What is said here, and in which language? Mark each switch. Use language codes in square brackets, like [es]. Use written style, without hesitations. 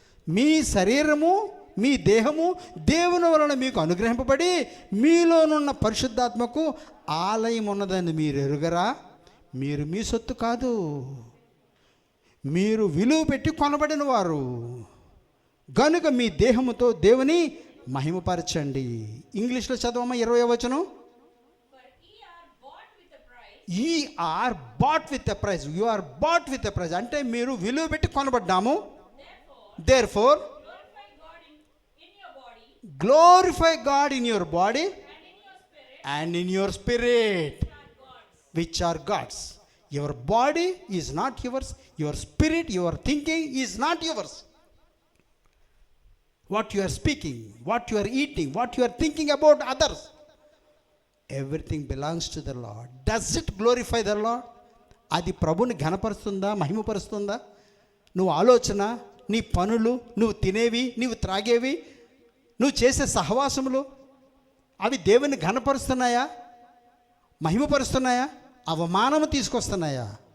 [te] మీ శరీరము, మీ దేహము దేవుని వలన మీకు అనుగ్రహింపబడి మీలోనున్న పరిశుద్ధాత్మకు ఆలయం ఉన్నదని మీరు ఎరుగరా? మీరు మీ సొత్తు కాదు, మీరు విలువ పెట్టి కొనబడిన వారు గనుక మీ దేహముతో దేవుని మహిమపరచండి. ఇంగ్లీష్లో చదవమా 20వ వచనం. [en] Ye are bought with a price. You are bought with a price. [te] అంటే మీరు విలువ పెట్టి కొనబడ్డాము. [en] Therefore glorify God in your body and in your spirit, which are God's. Your body is not yours. Your spirit, your thinking is not yours. What you are speaking, what you are eating, what you are thinking about others, everything belongs to the Lord. Does it glorify the Lord? [te] అది ప్రభుని ఘనపరుస్తుందా, మహిమపరుస్తుందా? నువ్వు ఆలోచన, నీ పనులు, నువ్వు తినేవి, నువ్వు త్రాగేవి, నువ్వు చేసే సహవాసములు అవి దేవుని ఘనపరుస్తున్నాయా, మహిమపరుస్తున్నాయా, అవమానము తీసుకొస్తున్నాయా?